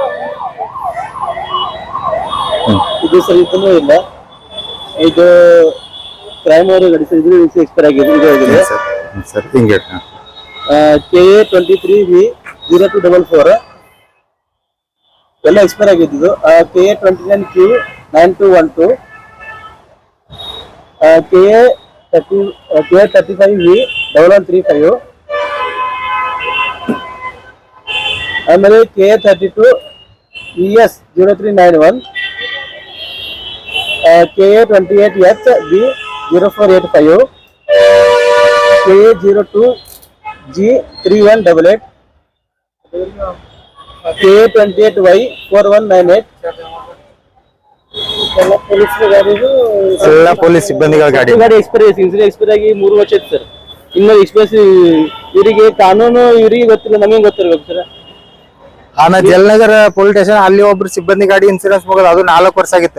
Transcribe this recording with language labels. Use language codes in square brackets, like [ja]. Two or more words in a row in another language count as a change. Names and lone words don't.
[kn] ಇದು ಸರ್ ಇದನ್ನು ಇಲ್ಲ, ಇದು ಕ್ರೈಮ್ ಅವರು ಗಾಡಿ ಸರ್. ಇದು ಎಕ್ಸ್ಪೈರ್ ಆಗಿದೆ, ಇದು ಆಗಿದೆ ಸರ್. ಹಿಂಗೆ KA 23V0244 ಎಲ್ಲ ಎಕ್ಸ್ಪೈರ್ ಆಗಿದ್ದು. KA 29Q9212, KA 35V1135, ಆಮೇಲೆ KA 32ES0391, KA 28HB0485, KA 02G3188, KA 28Y4198. ಎಲ್ಲ ಪೊಲೀಸ್ ಸಿಬ್ಬಂದಿಗಳ ಗಾಡಿ ಎಕ್ಸ್ಪೈರ್ ಆಗಿ 3 ವರ್ಷ ಐತಿ ಸರ್. ಇನ್ನು ಎಕ್ಸ್ಪೈರ್ ಇವರಿಗೆ ಕಾನೂನು ಇವರಿಗೆ ಗೊತ್ತಿಲ್ಲ, ನಮಗೆ ಗೊತ್ತಿರ್ಬೇಕು ಸರ್. ಆಮೇಲೆ ಜಲನಗರ [en] police station [kn] ಅಲ್ಲಿ ಒಬ್ರು ಸಿಬ್ಬಂದಿ ಗಾಡಿ ಇನ್ಸೂರೆನ್ಸ್ ಮುಗಿದ, ಅದು 4 ವರ್ಷ ಆಗಿತ್ತು.